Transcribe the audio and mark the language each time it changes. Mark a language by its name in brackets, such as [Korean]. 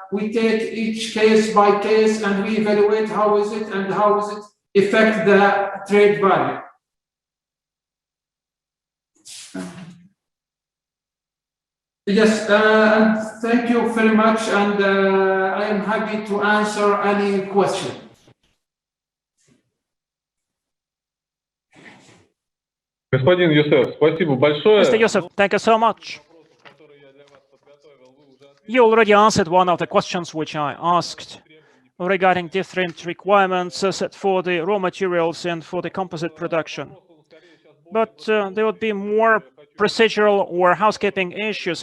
[English] We take each case by case and we evaluate how is it and how does it affect the trade value. Yes, and thank you very much, and I am happy to answer any question. [Russian] Господин Юсеф, спасибо большое. [English] Mr. Yusuf, thank you so much. You already answered one of the questions which I asked regarding different requirements set for the raw materials and for the composite production. But there would be more procedural or housekeeping issues.